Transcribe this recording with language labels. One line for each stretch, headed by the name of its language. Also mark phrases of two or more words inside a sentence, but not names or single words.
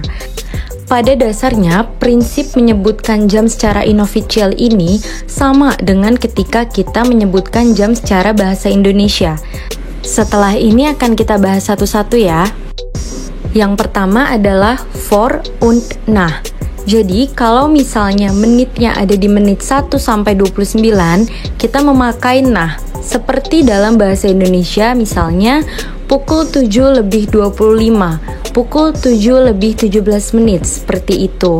Indonesian: Pada dasarnya, prinsip menyebutkan jam secara inofficial ini sama dengan ketika kita menyebutkan jam secara bahasa Indonesia. Setelah ini akan kita bahas satu-satu ya. Yang pertama adalah
German: for und nach.
Indonesian: Jadi, kalau misalnya menitnya ada di menit 1 sampai 29, kita memakai nah. Seperti dalam bahasa Indonesia, misalnya pukul 7 lebih 25, pukul 7 lebih 17 menit, seperti itu.